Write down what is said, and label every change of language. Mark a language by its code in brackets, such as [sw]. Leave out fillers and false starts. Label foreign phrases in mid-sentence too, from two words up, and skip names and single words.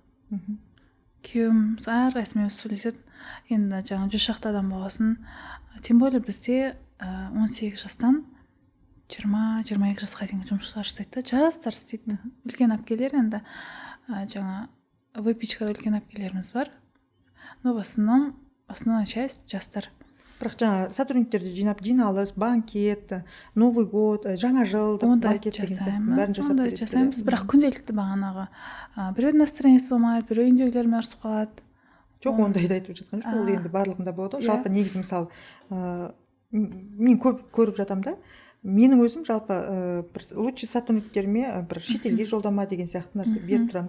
[kk] Күйеуім әрқайсымен өзі сөйлеседі. Енді жаңа 100 шақты адам болғасын, [ru] тем более [kk] бізде 18 жастан 20-22 жасқа дейінгі жұмысшылар жасайды, жастар істейді. Үлкен әпкелер енді жаңа выпечкада үлкен әпкелеріміз бар. [ru] Но в основном основная часть жастар. [kk] Бірақ жаңа сотрудниктерді жинап, жиналыс, банкет, [ru] Новый год, [kk] жаңа жылдық банкет деген сияқты бәрін жасап бересіздер. Жасаймыз, бірақ күнделікті бағанағы біреудің настроениесі болмайды, біреу үйіндегілермен ұрысып қалады. Жоқ, ондайды айтып жатқан жоқ, ол енді барлығында болады ғой. Жалпы негізі мысалы мен көп көріп жатам да, менің өзім жалпы бір лучший сотрудниктеріме бір шетелге жолдама деген сияқты нәрсе беріп тұрамын.